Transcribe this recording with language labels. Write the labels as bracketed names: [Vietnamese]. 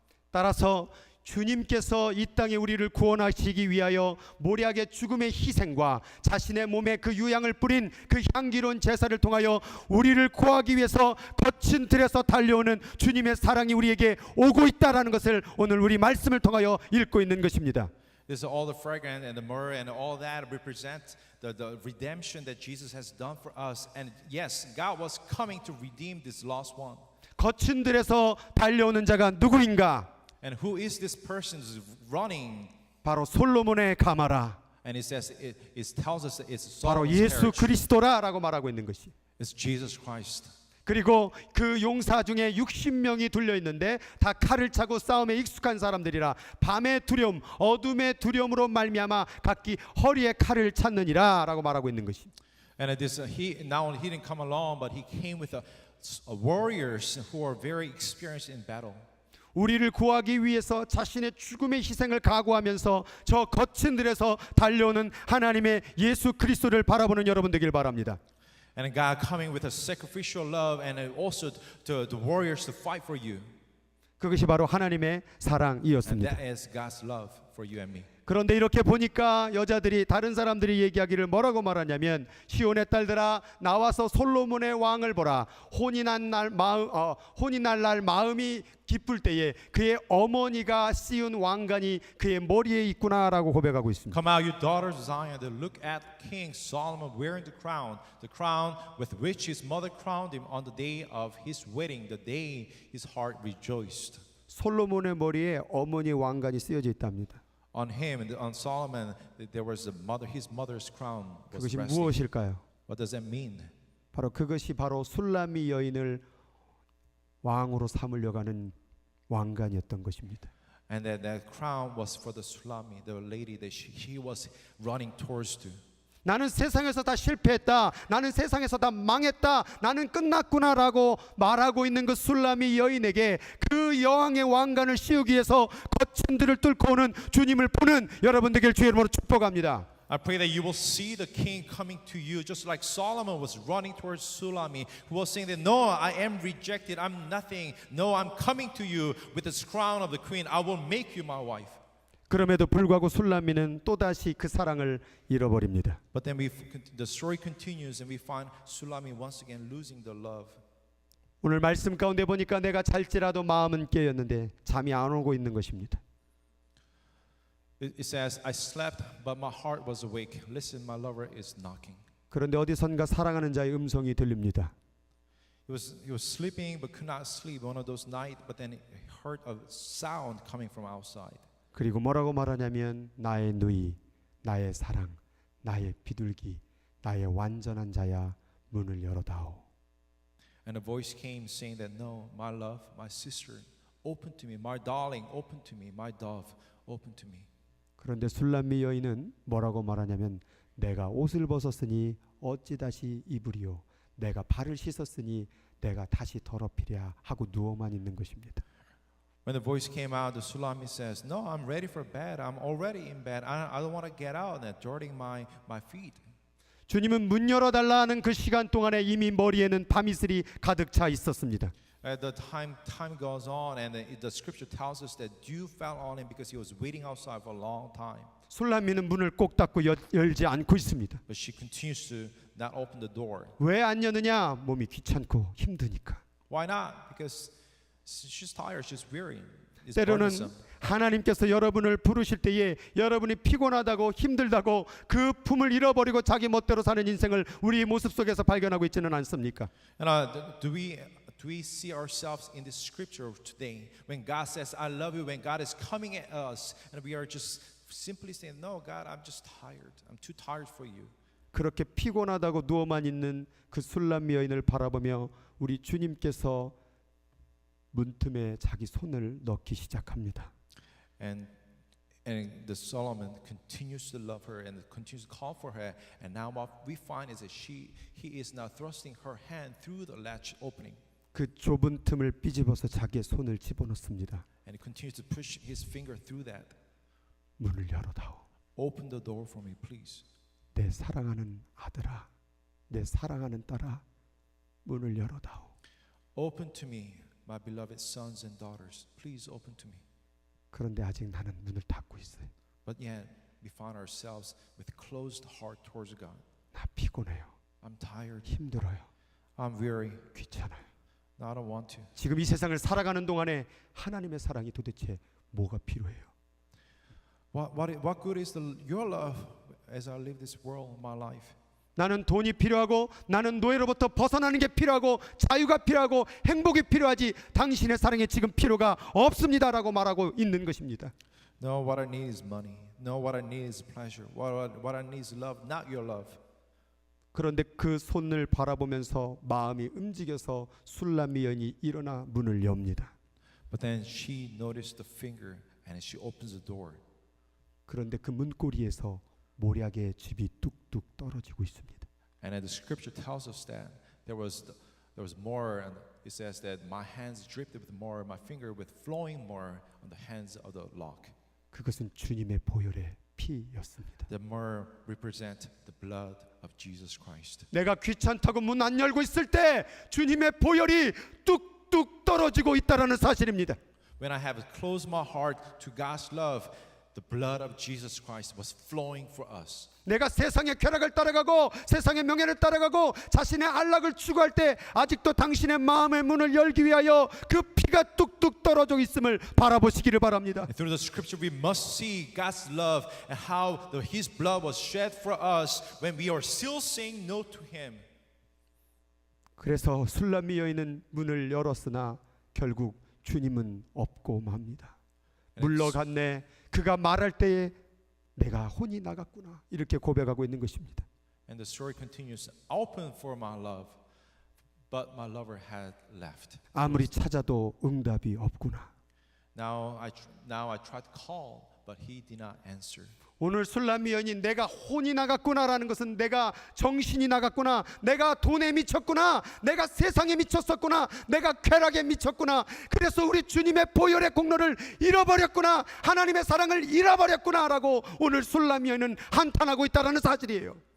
[Korean] 따라서 주님께서 이 땅에 우리를 구원하시기 위하여 모략의 죽음의 희생과 자신의 몸에 그 유향을 뿌린 그 향기로운 제사를 통하여 우리를 구하기 위해서 거친 들에서 달려오는 주님의 사랑이 우리에게 오고 있다라는 것을 오늘 우리 말씀을 통하여 읽고 있는 것입니다. [English] This is all the fragrance and the myrrh and all that represent the redemption that Jesus has done for us. And yes, God was coming to redeem this lost one. [Korean] 거친 들에서 달려오는 자가 누구인가? [English] And who is this person who's running? [Korean] 바로 솔로몬의 가마라. [English] And it says it tells us that it's [Korean] 바로 [English] Solomon's [Korean] 예수 [English] carriage. [Korean] 그리스도라라고 말하고 있는 것이. [English] It's Jesus Christ. [Korean] 그리고 그 용사 중에 60명이 둘려 있는데 다 칼을 차고 싸움에 익숙한 사람들이라 밤의 두려움, 어둠의 두려움으로 말미암아 각기 허리에 칼을 찾느니라라고 말하고 있는 것이. [English] And this he didn't come along, but he came with warriors who are very experienced in battle. [Korean] 우리를 구하기 위해서 자신의 죽음의 희생을 각오하면서 저 거친 들에서 달려오는 하나님의 예수 그리스도를 바라보는 여러분 되길 바랍니다. [English] And God coming with a sacrificial love and also to the warriors to fight for you. [Korean] 그것이 바로 하나님의 [English] And [Korean] 사랑이었습니다. [English] that is God's love for you and me. [Korean] 그런데 이렇게 보니까 여자들이 다른 사람들이 얘기하기를 뭐라고 말하냐면 시온의 딸들아 나와서 솔로몬의 왕을 보라. 혼이 날 날 마음이 기쁠 때에 그의 어머니가 씌운 왕관이 그의 머리에 있구나라고 고백하고 있습니다. [English] Come out, you daughters of Zion, to look at King Solomon wearing the crown with which his mother crowned him on the day of his wedding, the day his heart rejoiced. [Korean] 솔로몬의 머리에 어머니 왕관이 쓰여져 있답니다. [English] On him and on Solomon, there was his mother's crown was [Korean] 그것이 [English] resting. [Korean] 무엇일까요? [English] What does that mean? [Korean] 그것이 바로 술람미 여인을 왕으로 삼으려고 하는 왕관이었던 것입니다. [English] And that crown was for the Sulami, the lady that he was running towards to. [Korean] 나는 세상에서 다 실패했다. 나는 세상에서 다 망했다. 나는 끝났구나라고 말하고 있는 그 술람이 여인에게 그 여왕의 왕관을 씌우기 위해서 거친 들을 뚫고 오는 주님을 보는 여러분 되길 주의 이름으로 축복합니다. [English] I pray that you will see the king coming to you just like Solomon was running towards Sulami, who was saying that no, I am rejected, I'm nothing. No, I'm coming to you with this crown of the queen. I will make you my wife. [Korean] 그럼에도 불구하고 술람미는 또다시 그 사랑을 잃어버립니다. [English] But then the story continues and we find Sulami once again losing the love. [Korean] 오늘 말씀 가운데 보니까 내가 잘지라도 마음은 깨었는데 잠이 안 오고 있는 것입니다. [English] It says, I slept, but my heart was awake. Listen, my lover is knocking. [Korean] 그런데 어디선가 사랑하는 자의 음성이 들립니다. [English] He was sleeping but could not sleep one of those nights, but then he heard a sound coming from outside. [Korean] 그리고 뭐라고 말하냐면 나의 누이, 나의 사랑, 나의 비둘기, 나의 완전한 자야 문을 열어다오. [English] And a voice came saying that no, my love, my sister, open to me, my darling, open to me, my dove, open to me. [Korean] 그런데 술람미 여인은 뭐라고 말하냐면 내가 옷을 벗었으니 어찌 다시 입으리요. 내가 발을 씻었으니 내가 다시 더럽히랴 하고 누워만 있는 것입니다. [English] When the voice came out, the Sulami says, no, I'm ready for bed. I'm already in bed. I don't want to get out and dirtying my feet. [Korean] 주님은 문 열어달라 하는 그 시간 동안에 이미 머리에는 밤이슬이 가득 차 있었습니다. [English] The time goes on, and the scripture tells us that dew fell on him because he was waiting outside for a long time. [Korean] 술람미는 문을 꼭 닫고 열지 않고 있습니다. [English] But she continues to not open the door. [Korean] 왜 안 여느냐? 몸이 귀찮고 힘드니까. [English] Why not? Because she's tired, she's weary. It's [Korean] 때로는 [English] burdensome. [Korean] 하나님께서 여러분을 부르실 때에 여러분이 피곤하다고 힘들다고 그 품을 잃어버리고 자기 멋대로 사는 인생을 우리 모습 속에서 발견하고 있지는 않습니까? [English] And do we see ourselves in this scripture today when God says, I love you, when God is coming at us and we are just simply saying, no, God, I'm just tired. I'm too tired for you. [Korean] 그렇게 피곤하다고 누워만 있는 그 술람미 여인을 바라보며 우리 주님께서 문틈에 자기 손을 넣기 시작합니다. [English] And And the Solomon continues to love her and continues to call for her. And now what we find is that he is now thrusting her hand through the latch opening. [Korean] 그 좁은 틈을 삐집어서 자기의 손을 집어넣습니다. [English] And he continues to push his finger through that. [Korean] 문을 열어다오. [English] Open the door for me, please. [Korean] 내 사랑하는 아들아, 내 사랑하는 딸아, 문을 열어다오. [English] Open to me, my beloved sons and daughters. Please open to me. [Korean] 그런데 아직 나는 문을 닫고 있어요. [English] But yet, we find ourselves with closed heart towards God. [Korean] 나 피곤해요. [English] I'm tired. [Korean] 힘들어요. [English] I'm weary. [Korean] 귀찮아요. [English] No, I don't want to. [Korean] 지금 이 세상을 살아가는 동안에 하나님의 사랑이 도대체 뭐가 필요해요? [English] What good is your love as I live this world, my life? [Korean] 나는 돈이 필요하고 나는 노예로부터 벗어나는 게 필요하고 자유가 필요하고 행복이 필요하지 당신의 사랑에 지금 필요가 없습니다라고 말하고 있는 것입니다. [English] No, what I need is money. No, what I need is pleasure. What I need is love, not your love. [Korean] 그런데 그 손을 바라보면서 마음이 움직여서 술람미 여인이 일어나 문을 엽니다. [English] But then she noticed the finger and she opens the door. [Korean] 그런데 그 문고리에서 모략의 즙이 뚝뚝 떨어지고 있습니다. [English] And the scripture tells us that there was more, and it says that my hands dripped with more, my finger with flowing more on the hands of the lock. [Korean] 그것은 주님의 보혈의 피였습니다. [English] The more represent the blood of Jesus Christ. [Korean] 내가 귀찮다고 문 안 열고 있을 때 주님의 보혈이 뚝뚝 떨어지고 있다라는 사실입니다. [English] When I have closed my heart to God's love, the blood of Jesus Christ was flowing for us. [Korean] 내가 세상의 쾌락을 따라가고 세상의 명예를 따라가고 자신의 안락을 추구할 때 아직도 당신의 마음의 문을 열기 위하여 그 피가 뚝뚝 떨어져 있음을 바라보시기를 바랍니다. [English] And through the scripture we must see God's love and how His blood was shed for us when we are still saying no to Him. [Korean] 그래서 술람미 여인은 문을 열었으나 결국 주님은 없고 맙니다. 물러갔네. 그가 말할 때에 내가 혼이 나갔구나 이렇게 고백하고 있는 것입니다. [English] And the story continues. Open for my love, but my lover had left. [Korean] 아무리 찾아도 응답이 없구나. [English] Now I tried to call, but he did not answer. [Korean] 오늘 술람미 여인이 내가 혼이 나갔구나라는 것은 내가 정신이 나갔구나, 내가 돈에 미쳤구나, 내가 세상에 미쳤었구나, 내가 쾌락에 미쳤구나. 그래서 우리 주님의 보혈의 공로를 잃어버렸구나, 하나님의 사랑을 잃어버렸구나라고 오늘 술람미 여인은 한탄하고 있다라는 사실이에요.